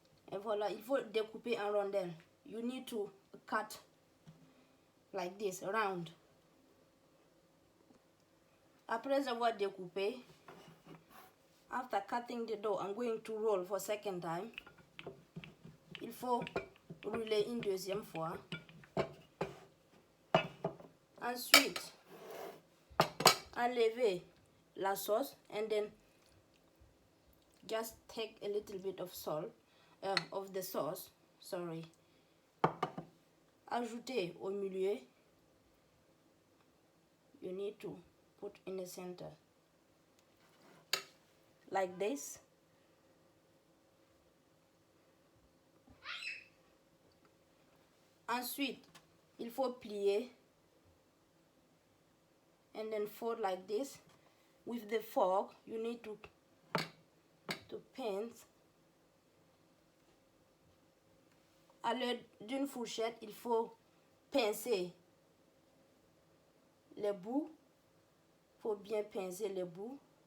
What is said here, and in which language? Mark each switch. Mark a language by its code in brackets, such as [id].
[fr] Et voilà, il faut découper en rondelles. [en] You need to cut like this, round. [fr] Après avoir découpé, [en] after cutting the dough, I'm going to roll for second time. [fr] Il faut rouler une deuxième fois. Ensuite, enlever la sauce [en] and then just take a little bit of salt, of the sauce, sorry. [fr] Ajouter au milieu. [en] You need to put in the center. Like this. [fr] Ensuite, il faut plier [en] and then fold like this. With the fork, you need to pinch. [fr] À l'aide d'une fourchette, il faut pincer les bouts. Il faut bien pincer les bouts.